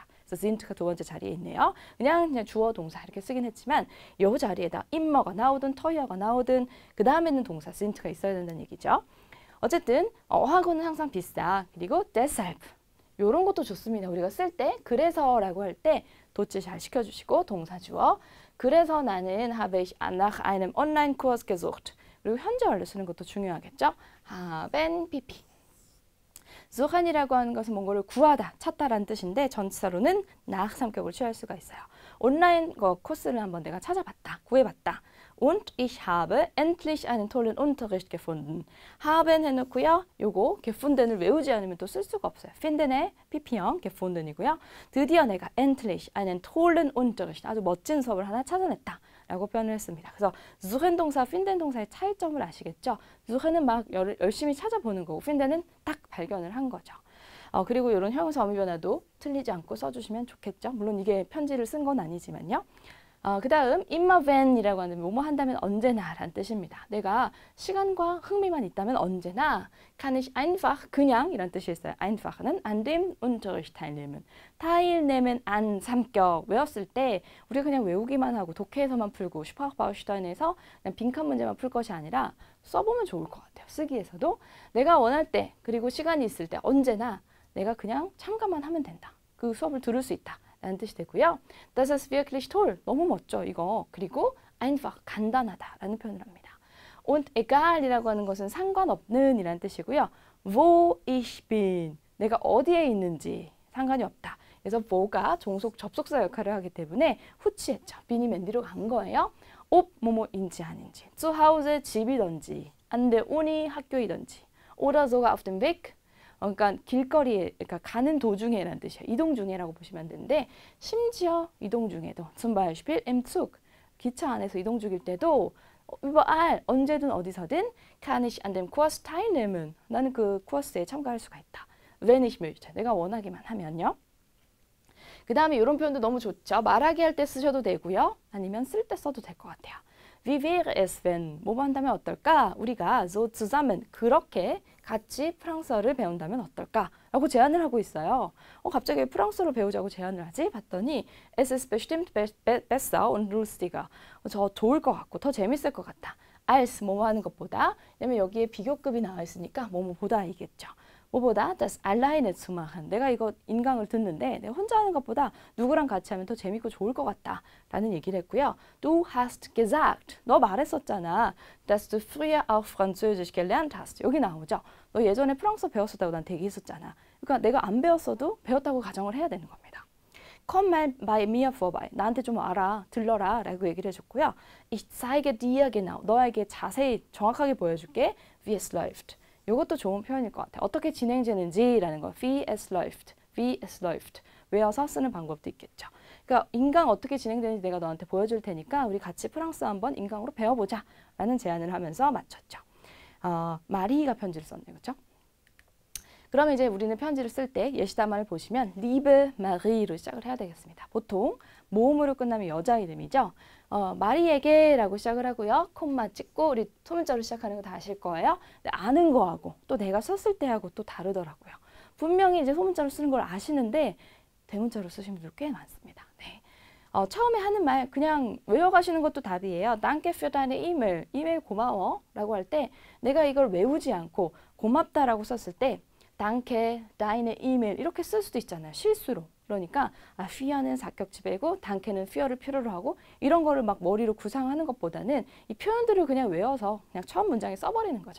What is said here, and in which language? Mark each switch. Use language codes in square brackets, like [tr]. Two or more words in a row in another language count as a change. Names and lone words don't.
[ko] 그래서 sind가 두 번째 자리에 있네요. 그냥 주어 동사 이렇게 쓰긴 했지만 이 자리에다 immer가 나오든 teuer가 나오든 그 다음에는 동사 sind가 있어야 된다는 얘기죠. 어쨌든 어학원은 항상 비싸. 그리고 deshalb 이런 것도 좋습니다. 우리가 쓸 때 그래서라고 할 때 도치 잘 시켜주시고 동사 주어 그래서 나는 [de] habe ich nach einem Online-Kurs gesucht. [ko] 그리고 현재 완료 쓰는 것도 중요하겠죠. haben pp. suchen이라고 하는 것은 뭔가를 구하다, 찾다라는 뜻인데 전치사로는 nach 성격을 취할 수가 있어요. 온라인 코스를 한번 내가 찾아봤다, 구해봤다. [de] Und ich habe endlich einen tollen Unterricht gefunden. [ko] haben 해놓고요. 요거 gefunden을 외우지 않으면 또 쓸 수가 없어요. finden의 pp형 gefunden이고요. 드디어 내가 [de] endlich einen tollen Unterricht, [ko] 아주 멋진 수업을 하나 찾아냈다. 라고 표현을 했습니다. 그래서 suchen 동사, finden 동사의 차이점을 아시겠죠? suchen은 막 열심히 찾아보는 거고 finden은 딱 발견을 한 거죠. 그리고 이런 형용사 어미 변화도 틀리지 않고 써주시면 좋겠죠. 물론 이게 편지를 쓴 건 아니지만요. 그 다음 [de] immer wenn [ko] 이라고 하는 뭐뭐 한다면 언제나 라는 뜻입니다. 내가 시간과 흥미만 있다면 언제나 [de] kann ich einfach [ko] 그냥 이란 뜻이 있어요. [de] einfach는 an dem Unterricht teilnehmen. teilnehmen an [ko] 삼격 외웠을 때 우리가 그냥 외우기만 하고 독해에서만 풀고 슈퍼바우슈타인에서 그냥 빈칸 문제만 풀 것이 아니라 써보면 좋을 것 같아요. 쓰기에서도 내가 원할 때 그리고 시간이 있을 때 언제나 내가 그냥 참가만 하면 된다. 그 수업을 들을 수 있다. 라는 뜻이 되고요. [de] Das ist wirklich toll. [ko] 너무 멋져 이거. 그리고 einfach 간단하다라는 표현을 합니다. [de] Und egal [ko] 이라고 하는 것은 상관없는 이라는 뜻이고요. [de] wo ich bin. [ko] 내가 어디에 있는지 상관이 없다. 그래서 wo가 종속 접속사 역할을 하기 때문에 후치했죠. bin이 맨 뒤로 간 거예요. ob 뭐뭐인지 아닌지. [de] zu Hause [ko] 집이든지 [de] an der Uni [ko] 학교이든지 [de] oder sogar auf dem Weg [ko] 그러니까 길거리에, 그러니까 가는 도중에라는 뜻이에요. 이동 중에라고 보시면 되는데 심지어 이동 중에도 [de] zum Beispiel im Zug, [ko] 기차 안에서 이동 중일 때도 überall, 언제든 어디서든 [de] kann ich an dem Kurs teilnehmen. [ko] 나는 그 코스에 참가할 수가 있다. [de] wenn ich möchte. [ko] 내가 원하기만 하면요. 그 다음에 이런 표현도 너무 좋죠. 말하기 할 때 쓰셔도 되고요. 아니면 쓸 때 써도 될 것 같아요. [de] Wie wäre es wenn? [ko] 뭐 한다면 어떨까? 우리가 [de] so zusammen [ko] 그렇게 같이 프랑스어를 배운다면 어떨까? 라고 제안을 하고 있어요. 갑자기 프랑스어를 배우자고 제안을 하지? [de] 봤더니 es ist bestimmt besser und lustiger. [ko] 저 좋을 것 같고 더 재밌을 것 같다. als 뭐뭐 하는 것보다 왜냐면 여기에 비교급이 나와 있으니까 뭐뭐보다 이겠죠. [de] 뭐보다 das alleine zu machen. [ko] 내가 이거 인강을 듣는데 내가 혼자 하는 것보다 누구랑 같이 하면 더 재밌고 좋을 것 같다 라는 얘기를 했고요. [de] Du hast gesagt. [ko] 너 말했었잖아. [de] dass du früher auch Französisch gelernt hast. [ko] 여기 나오죠. 너 예전에 프랑스어 배웠었다고 난 얘기했었잖아. 그러니까 내가 안 배웠어도 배웠다고 가정을 해야 되는 겁니다. [de] Komm mal bei mir vorbei. [ko] 나한테 좀 와라, 들러라 라고 얘기를 해줬고요. [de] Ich zeige dir genau. [ko] 너에게 자세히 정확하게 보여줄게. [de] Wie es läuft. [ko] 이것도 좋은 표현일 것 같아요. 어떻게 진행되는지라는 거. [de] Wie es läuft. Wie es läuft. [ko] 외워서 쓰는 방법도 있겠죠. 그러니까 인강 어떻게 진행되는지 내가 너한테 보여줄 테니까 우리 같이 프랑스어 한번 인강으로 배워보자 라는 제안을 하면서 마쳤죠. 마리가 편지를 썼네요. 그렇죠? 그러면 이제 우리는 편지를 쓸 때 예시담화를 보시면 [de] Liebe Marie [ko] 로 시작을 해야 되겠습니다. 보통 모음으로 끝나면 여자 이름이죠. 마리에게 라고 시작을 하고요. 콤마 찍고 우리 소문자로 시작하는 거 다 아실 거예요. 아는 거하고 또 내가 썼을 때하고 또 다르더라고요. 분명히 이제 소문자로 쓰는 걸 아시는데 대문자로 쓰신 분들 꽤 많습니다. 네. 처음에 하는 말 그냥 외워가시는 것도 답이에요. [de] Danke für deine E-Mail. [ko] 이메일 고마워 라고 할 때 내가 이걸 외우지 않고 고맙다라고 썼을 때 [de] Danke, deine E-Mail [ko] 이렇게 쓸 수도 있잖아요. 실수로. 그러니까 führ는 사격지배고 danke는 führ를 필요로 하고 이런 거를 막 머리로 구상하는 것보다는 이 표현들을 그냥 외워서 그냥 처음 문장에 써버리는 거죠.